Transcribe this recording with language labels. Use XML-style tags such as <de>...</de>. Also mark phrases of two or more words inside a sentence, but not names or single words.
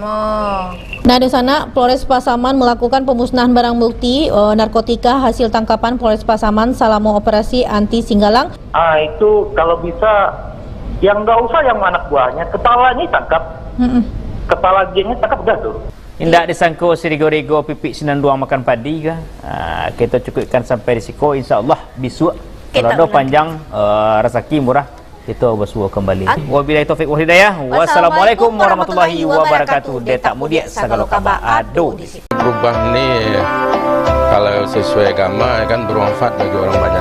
<id>Nah, di sana Polres Pasaman melakukan pemusnahan barang bukti narkotika hasil tangkapan Polres Pasaman selama operasi anti Singgalang. Itu kalau bisa yang nggak usah yang anak buahnya, kepalanya tangkap. Kepala gengnya tangkap dah tuh.</id> <min>Indah disangko sirigo-rigo pipik sinanduang makan padi kah?</min> <id>Kita cukupkan sampai risiko, insyaAllah besok kalau ada panjang rezeki murah kita bersua kembali.</id> <ar>وبالله التوفيق والهداية. والسلام عليكم ورحمة الله وبركاته.</ar> <min>Detak mudia segala kabar ado di sini.</min> <id>Perubahan ini kalau sesuai agama kan bermanfaat bagi orang banyak.</id>